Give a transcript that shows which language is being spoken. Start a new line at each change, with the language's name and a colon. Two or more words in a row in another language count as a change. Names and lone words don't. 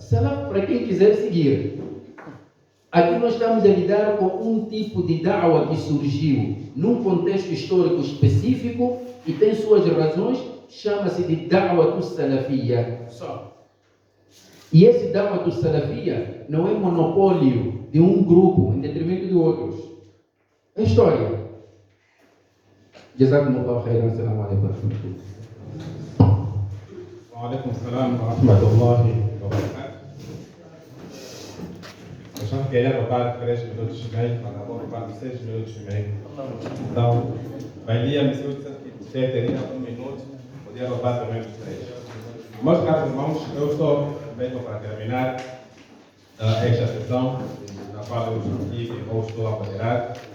Portuguese: Salaf para quem quiser seguir. Aqui nós estamos a lidar com um tipo de da'wa que surgiu num contexto histórico específico e tem suas razões, chama-se de
Arabic: دعوة سلفية.
Portuguese: Só. E esse
Arabic: دعوة سلفية
Portuguese: não é monopólio de um grupo em detrimento de outros. É história.
Arabic: جزاكم الله خيرا. السلام عليكم ورحمة الله. وعليكم السلام ورحمة الله وبركاته.
Portuguese: Eu já queria roubar 3 minutos e meio, mas agora roubar 6 minutos e meio. Então, vai ler a missão que você teria 1 minuto, podia roubar também os 3. Meus caros irmãos, eu estou mesmo para terminar esta sessão, na qual eu estive ou estou a moderar.